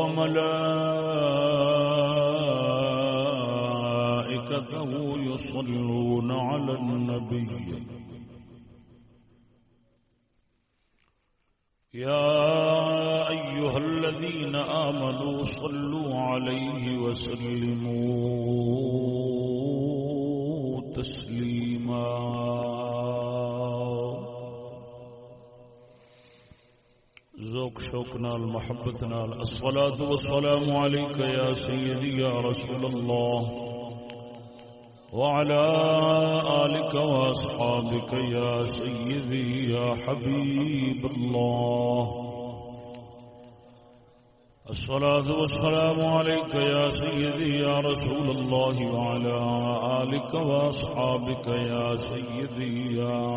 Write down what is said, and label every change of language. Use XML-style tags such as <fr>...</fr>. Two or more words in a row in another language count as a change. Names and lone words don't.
<ar>وملائكته يصلون على النبي يا أيها الذين آمنوا صلوا عليه وسلموا تسليما</ar> <pa>ذوق شوق نال محبت نال</pa> <ar>الصلاة والسلام عليك يا سيدي يا رسول الله وعلى آلك وأصحابك يا سيدي يا حبيب الله الصلاة والسلام عليك يا سيدي يا رسول الله وعلى آلك وأصحابك يا سيدي يا</ar>